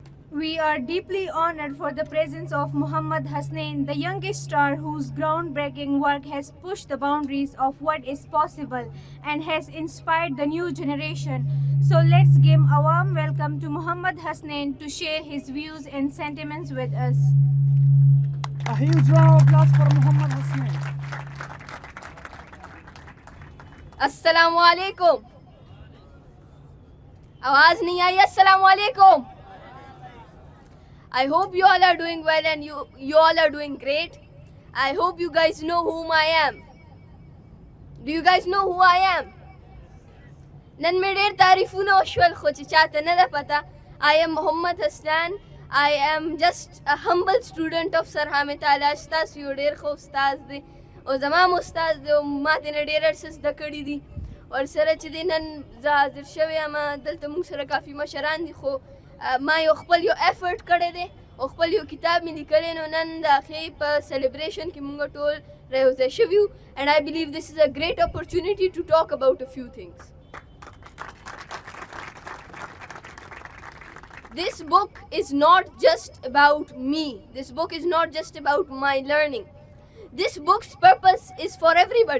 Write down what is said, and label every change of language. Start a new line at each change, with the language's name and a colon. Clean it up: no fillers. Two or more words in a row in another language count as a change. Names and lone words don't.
English: We are deeply honored for the presence of Muhammad Hasnain, the youngest star whose groundbreaking work has pushed the boundaries of what is possible and has inspired the new generation. So let's give a warm welcome to Muhammad Hasnain to share his views and sentiments with us. A huge round of applause for Muhammad Hussein.
Arabic: السلام علیکم.
Urdu: آواز نہیں آئی?
Arabic: السلام علیکم.
English: I hope you all are doing well and you all are doing great. I hope you guys know whom I am. Do you guys know who I am?
Pashto: نن مې ډېر تعریفونه وشول خو چې چاته نه ده پته.
English: I am Muhammad Hasnain. I am just a humble student of Sir Hamid Ala.
Pashto: ستاسو یو ډېر ښه استاد دی او زما هم استاد دی او ما ترې نه ډېر څه زده کړي دي. ورسره چې دی نن زه حاضر شوی یم دلته موږ سره کافي مشران دي خو ما یو خپل یو ایفرټ کړی دی او خپل یو کتاب مې لیکلی نو نن د هغې په سیلیبریشن کې موږ ټول رایوځای شوي یو
English: and I believe this is a great opportunity to talk about a few things. This book is not just about me. This book is not just about my learning. This book's purpose is for everybody.